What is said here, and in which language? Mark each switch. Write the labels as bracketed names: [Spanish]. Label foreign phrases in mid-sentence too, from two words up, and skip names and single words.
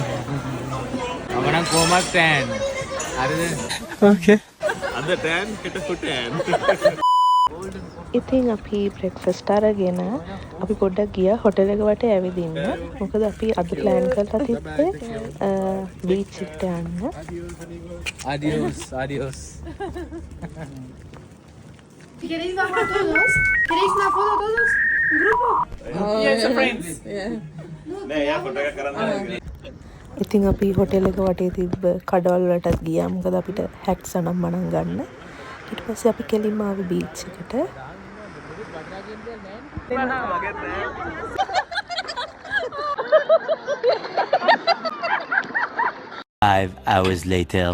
[Sinhala] අවනම් කොහමද ටෑන්? හරිද? ඕකේ. අද ටෑන් හෙට ෆුටෑන්. ඉතින් අපි බ්‍රෙක්ෆාස්ට් අරගෙන අපි පොඩ්ඩක් ගියා හොටෙල් එක වටේ ඇවිදින්න. මොකද අපි අද ප්ලෑන් කරලා තිබ්බේ බීච් එකට යන්න. [Spanish] Adiós. ¿Queréis bajar todos? ¿Queréis una foto todos? ¿En grupo? [Sinhala] නෑ යා ෆොටෝ එකක් කරන්න. ඉතින් අපි හොටෙල් එක වටේ තිබ්බ කඩවල් වලටත් ගියා. මොකද අපිට හැට්ස් අනම් මනම් ගන්න. ඊට පස්සේ අපි කෙලින්ම ආවේ බීච් එකට. [English] 5 hours later.